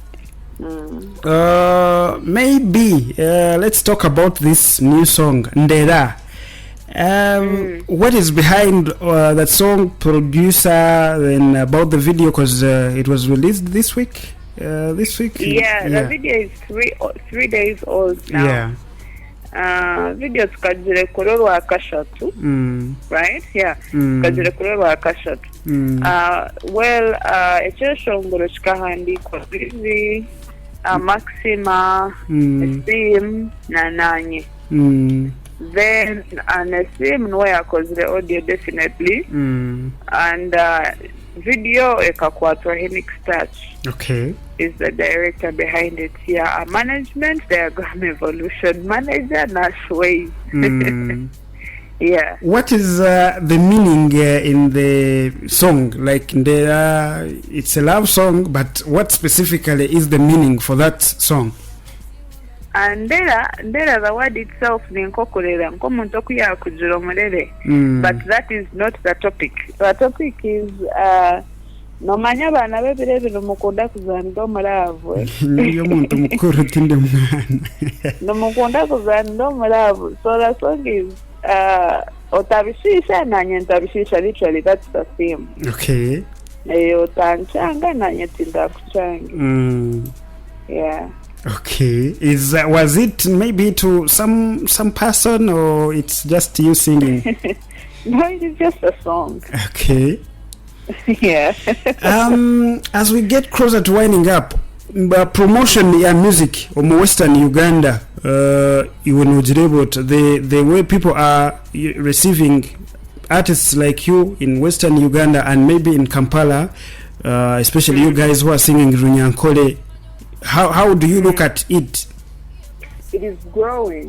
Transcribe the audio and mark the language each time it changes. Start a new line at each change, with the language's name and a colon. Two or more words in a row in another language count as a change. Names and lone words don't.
English: Maybe let's talk about this new song, Ndeera. What is behind that song, producer, and about the video? Because it was released this week. Yeah, the video is 3 days old now. Yeah.
Nyankole: Video tukajire kurorwa kashatu.
English: Right? Yeah.
Nyankole: Tukajire kurorwa kashatu. Well, ekyoshongoro kikahandikwa bibi Maxima, Esteem na Nanye.
English: Then Esteem
Nyankole: no yakozire
English: audio definitely, and video
Nyankole: ekakwatwa Henix Touch.
English: Okay. Is the director behind it. Yeah, a management, Diagram Evolution manager, Nash Ways. Yeah. What is the meaning in the song? Like it's a love song, but what specifically is the meaning for that song? And Ndeera, the word itself
Nyankole: ni nkokorera nkomuntu okuya kujira omulere.
English: But that is not the topic. The topic is
Nyankole: nomanya abana bebire bino mukunda kuzanira omulaavu. Niyo muntu mukuru tinde mwana. Nomukunda kuzanira omulaavu.
English: So the song is
Nyankole: otabishisha nanye ntabishisha,
English: literally that's the theme. Okay.
Nyankole: Otanchanga nanye tinda kuchanga.
English: Yeah. Okay. Was it maybe to some person, or it's just you singing? No, it's just a song. Okay. Yeah. As we get closer to winding up, promotion ya music omu Western Uganda, the way people are receiving artists like you in Western Uganda and maybe in Kampala, especially you guys who are singing Runyankole, how do you look at it? It is growing.